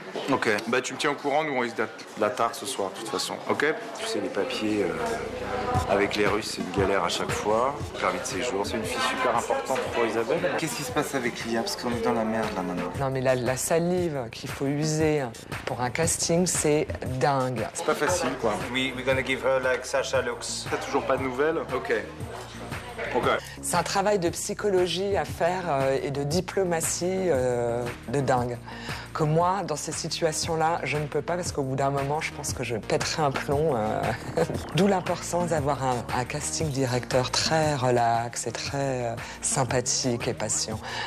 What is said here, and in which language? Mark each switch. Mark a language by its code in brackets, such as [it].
[fr] Ok, bah tu me tiens au courant, nous on risque d'être la tard ce soir de toute façon, ok? Tu sais, les papiers avec les Russes, c'est une galère à chaque fois. Permis de séjour, c'est une fille super importante pour Isabelle. Qu'est-ce qui se passe avec Lia? Parce qu'on est dans la merde là maintenant. Non, mais la salive qu'il faut user pour un casting, c'est dingue. C'est pas facile quoi. [en] We're gonna give her like Sasha looks. [fr] T'as toujours pas de nouvelles? Ok. Okay. C'est un travail de psychologie à faire et de diplomatie de dingue. Que moi, dans ces situations-là, je ne peux pas parce qu'au bout d'un moment, je pense que je pèterai un plomb. D'où l'importance d'avoir un casting directeur très relax et très sympathique et patient.